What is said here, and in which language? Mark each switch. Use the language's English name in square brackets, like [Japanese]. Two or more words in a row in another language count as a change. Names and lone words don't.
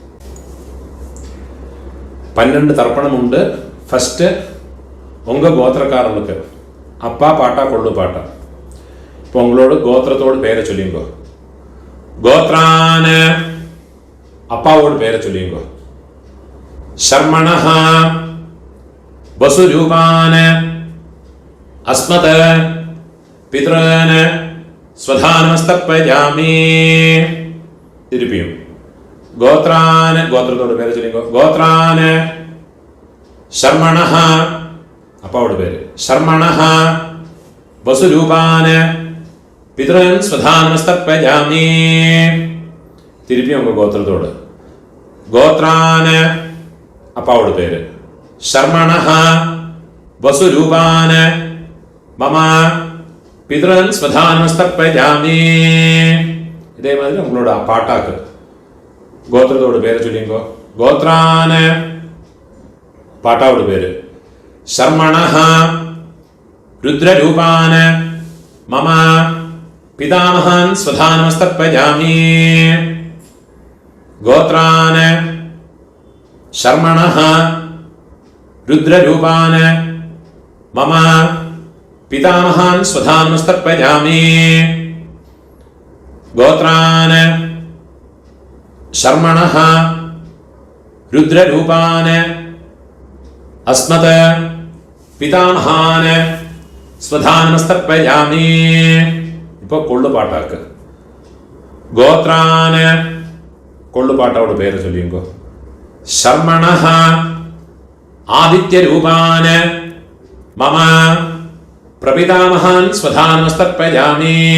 [Tamil] 12 தர்ப்பணம் உண்டு. ஃபஸ்ட்டு உங்கள் கோத்திரக்காரனுக்கு அப்பா பாட்டா கொள்ளு பாட்டா. இப்போ உங்களோட கோத்திரத்தோட பேரை சொல்லிங்கோ. கோத்ரான அப்பாவோட பேரை சொல்லிங்கோ. [Sanskrit] शर्मणः वसुरूपान् अस्मत् पितॄन् स्वधानमस्तर्पयामि. [Tamil] திருப்பியும் கோத்ரான் கோத்திரத்தோட பேரை சொல்லிங்கோ. கோத்ரான் शर्मणः அப்பாவோட பேரு. [Sanskrit] शर्मणः वसुरूपान् पितॄन् स्वधानमस्तर्पयामि. [Tamil] திருப்பியும் உங்க கோத்திரத்தோட கோத்ரான் அப்பாவோட பேரு. शर्मणः वसुरूपान् मम पितॄन् स्वधानमस्तर्पयामि. இதே மாதிரி உங்களோட பாட்டாக்கு கோத்திரத்தோட பேரை சொல்லிங்கோ. கோத்ரான் பாட்டாவோட பேரு. [Sanskrit] शर्मणः रुद्ररूपान् मम पितामहान् स्वधानमस्तर्पयामि. गोत्रान् शर्मणः रुद्ररूपान् मम पितामहान् स्वधानमस्तर्पयामि गोत्रान् शर्मणः रुद्ररूपान् अस्मत् पितामहान् स्वधानमस्तर्पयामि [Tamil] இப்போ கொள்ளுபாட்டாக்கு கோத்ரான் கொள்ளுபாட்டோட பேரு சொல்லிங்கோ [Sanskrit] शर्मणः आदित्यरूपान् मम प्रपितामहान् स्वधानमस्तर्पयामि